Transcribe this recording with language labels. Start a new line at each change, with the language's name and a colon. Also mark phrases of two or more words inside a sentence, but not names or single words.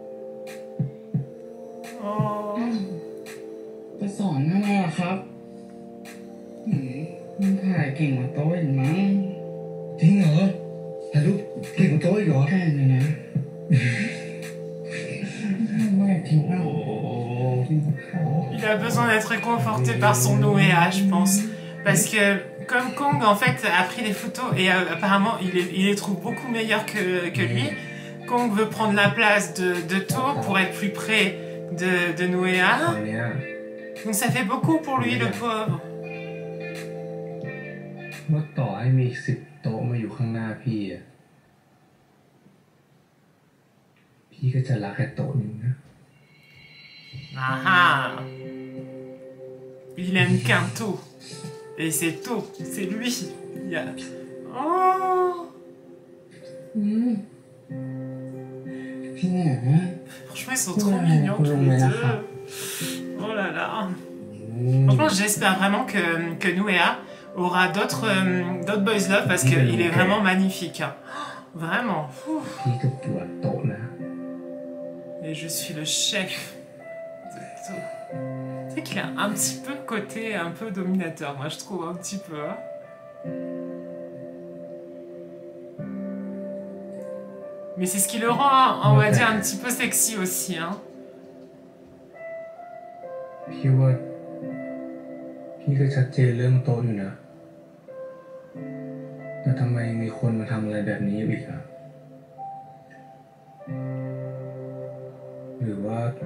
French: Oh.
Thai: จะสอนทำไมล่ะครับมันถ่ายเก่งกว่าโต๊ะอีกมั้งจริงเหรอถ่ายรูปเก่งกว่าโต๊ะอีกเหรอแค่นี้นะไม่ทิ้งเอา
French: Il a besoin d'être réconforté par son Noéa, je pense. Parce que comme Kong, en fait, a pris des photos et apparemment, il les trouve beaucoup meilleurs que lui. Kong veut prendre la place de To pour être plus près de Noéa.
Thai: ตอนเนี้ย
French: Donc ça fait beaucoup pour lui, le pauvre.
Thai: ว่าต่อให้มี10 โต๊ะมาอยู่ข้างหน้าพี่อะพี่ก็จะรักแค่โต๊ะนึงนะ
French: Ah ah. Il aime qu'un To. Et c'est To, c'est lui. Il y a... Oh.
Thai: พี่เนี่ย
French: Franchement, ils sont trop mignons tous les deux. Oh là là. Franchement, j'espère vraiment que Noéa aura d'autres
English: boys love
French: parce qu'il est vraiment magnifique. Hein. Vraiment. Ouf.
Thai: พี่ก็ปวดโต๊ะนะ
French: Et je suis le chef de tout. Tu sais qu'il a un petit peu côté un peu dominateur, moi je trouve un petit peu. Hein. Mais c'est ce qui le rend, on va dire, un petit peu sexy aussi. Hein.
Thai: พี่ว่าพี่ก็ชัดเจนเรื่องโต๊ะอยู่นะแต่ทำไมมีคนมาทำอะไรแบบนี้อีกอะหรือว่า